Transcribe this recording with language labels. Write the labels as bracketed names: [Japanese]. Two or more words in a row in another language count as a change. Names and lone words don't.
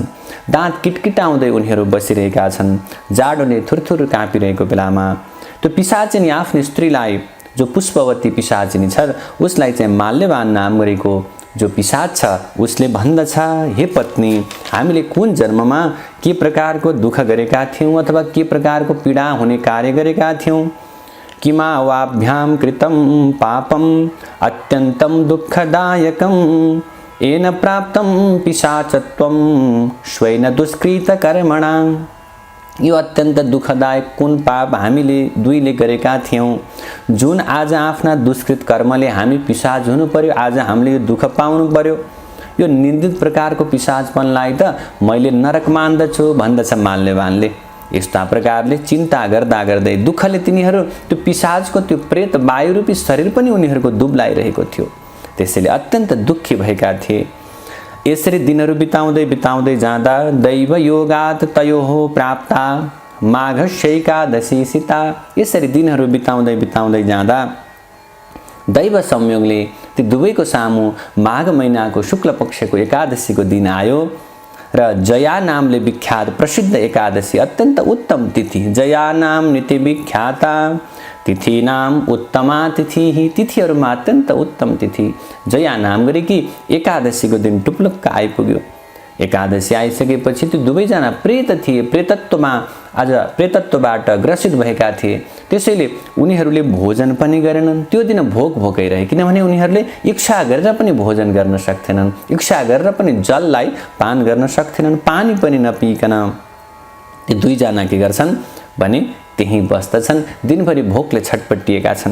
[Nepali] दाँत किटकिटाउँदै उनीहरू बसिरहेका छन्। जाडोले थुरथुर काँपिरहेको बेलामा त्यो पिशाचिनी आफ्नो स्त्रीलाई, जो पुष्पवती पिशाचिनी छ, उसलाई चाहिँ माल्यवान नाम गरेको जो पिशाच छ उसले भन्दछ, हे पत्नी, हामीले कुन जन्ममा के प्रकारको दुःख गरेका थियौँ अथवा के प्रकारको पीडा हुने कार्य गरेका थियौँ। [Sanskrit] किमा वाभ्याम कृतम पापम अत्यन्तम दुःखदायकम येन प्राप्तम पिशाचत्वम स्वयं दुष्कृत कर्मणा। [Nepali] यो अत्यन्त दुःखदायक कुन पाप हामीले दुईले गरेका थियौँ, जुन आज आफ्ना दुष्कृत कर्मले हामी पिशाच हुनु पर्यो, आज हामीले यो दुःख पाउनु पर्यो। यो निन्दित प्रकारको पिशाचपनलाई त मैले नरक मान्दछु भन्दछ माल्यवानले। यस्ता प्रकारले चिन्ता गर्दा गर्दै दुःखले तिनीहरू त्यो पिशाचको त्यो प्रेत वायुरूपी शरीर पनि उनीहरूको दुब्लाइरहेको थियो। त्यसैले अत्यन्त दुःखी भएका थिए। यसरी दिनहरू बिताउँदै बिताउँदै जाँदा [Sanskrit] दैव योगात तयोः प्राप्ता माघशैकादशी सीता। [Nepali] यसरी दिनहरू बिताउँदै बिताउँदै जाँदा दैव संयोगले ती दुवैको सामु माघ महिनाको शुक्ल पक्षको एकादशीको दिन आयो र जया नामले विख्यात प्रसिद्ध एकादशी, अत्यन्त उत्तम तिथि, [Sanskrit] जया नाम नित्य विख्याता तिथि नाम उत्तमा तिथि। [Nepali] तिथिहरूमा अत्यन्त उत्तम तिथि जया नाम गरेकी एकादशीको दिन टुप्लुक्क आइपुग्यो। एकादशी आइसकेपछि त्यो दुवैजना प्रेत थिए, प्रेतत्वमा आज प्रेतत्वबाट ग्रसित भएका थिए। त्यसैले उनीहरूले भोजन पनि गरेनन्। त्यो दिन भोकै रहे, किनभने उनीहरूले इच्छा गरेर पनि भोजन गर्न सक्थेनन्, इच्छा गरेर पनि जललाई पान गर्न सक्थेनन्, पानी पनि नपिकन ती दुईजना के गर्छन् भने त्यहीँ बस्दछन्, दिनभरि भोकले छटपटिएका छन्।